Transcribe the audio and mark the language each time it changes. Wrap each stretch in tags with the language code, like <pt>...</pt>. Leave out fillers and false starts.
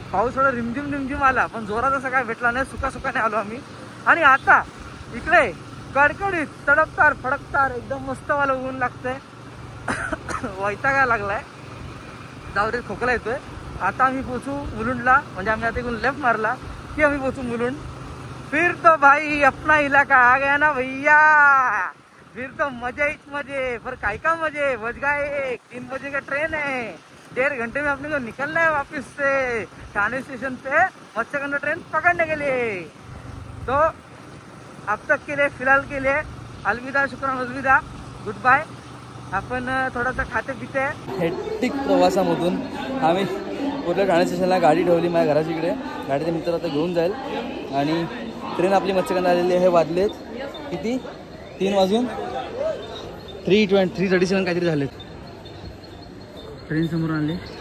<mr>पाऊस थोडं रिमझिम आला, पण जोरात असं काय भेटला नाही. सुखाने आलो आम्ही. आणि आता इकडे कडकडीत तडकतार फडकतार एकदम मस्तवाला ऊन लागतंय. वैतागायला लागलाय. जाऊ दे, खोकला येतोय. आता आम्ही पोचू मुलुंडला. म्हणजे आम्ही आता इकडून लेफ्ट मारला की आम्ही पोचू मुलुंड.</mr> <hi>फिर तो भाई अपना इलाका आ गया ना भैया. फिर तो मजे ही मजे. पर काय का मजे, बज गए 3 बजे का ट्रेन है. 1.5 घंटे में अपने को निकलना है वापस से ठाणे स्टेशन पे मत्स्यगंधा ट्रेन पकड़ने के लिए. तो अब तक के लिए, फिलहाल के लिए अलविदा, शुक्रान, अलविदा, गुड बाय.</hi> <mr>आपण थोडासा खाते पिते. हेक्टिक प्रवासामधून आम्ही पूर्ण ठाणे स्टेशनला गाडी ठेवली माझ्या घराच्या इकडे. गाडीचे मित्र आता घेऊन जाईल. आणि ट्रेन आपली मत्स्यगंधा आलेली आहे. वाजलेत किती, 3 वाजून 3:37 काहीतरी झालेत. ट्रेन समोर आणले.</mr>